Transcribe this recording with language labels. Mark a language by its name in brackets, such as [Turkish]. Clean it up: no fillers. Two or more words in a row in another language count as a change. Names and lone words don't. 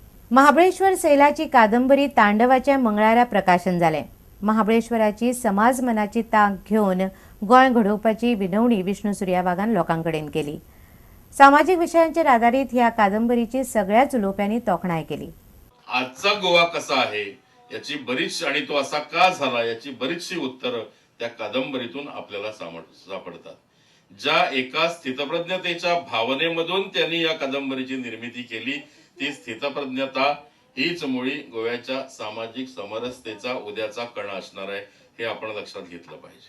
[Konkani] महाबळेश्वर सैलाची कादंबरी तांडवाच्या मंगळारा प्रकाशन जालें. महाबळेश्वराची समाज मनाची तांक घेवन गोंय घडोवपाची विनवणी विष्णू सुर्यावागान लोकांकडेन केली. सामाजिक विशयांचेर आधारीत ह्या कादंबरीची सगळ्याच उलोवप्यांनी तोखणाय केली. [Marathi] आजचा गोवा कसा आहे याची बरीच आणि तो असा का झाला याची बरीचशी उत्तरं त्या कादंबरीतून आपल्याला सापडतात. ज्या एका स्थितप्रज्ञतेच्या भावनेमधून त्यांनी या कादंबरीची निर्मिती केली ती स्थितप्रज्ञता हीच मुळी गोव्याच्या सामाजिक समरसतेचा उद्याचा कणा असणार आहे हे आपण लक्षात घेतलं पाहिजे.